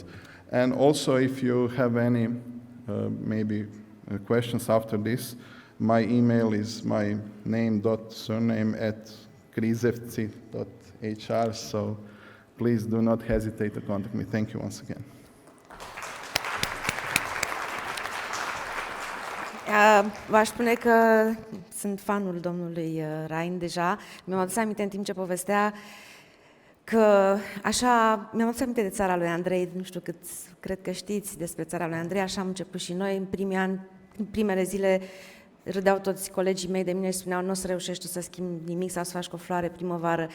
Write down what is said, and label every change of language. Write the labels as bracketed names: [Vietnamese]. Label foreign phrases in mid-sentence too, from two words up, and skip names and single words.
[English] And also, if you have any maybe questions after this, my email is my name.surname@križevci.hr, so please do not hesitate to contact me. Thank you once again. [Romanian] V-aș spune că sunt fanul domnului RAJN deja. Mi-am adus aminte în timp ce povestea că așa, mi-am adus aminte de țara lui Andrei, nu știu cât, cred că știți despre țara lui Andrei, așa am început și noi în primii ani, în primele zile râdeau toți colegii mei de mine și spuneau nu o să reușești tu să schimbi nimic sau să faci cu o floare primăvară.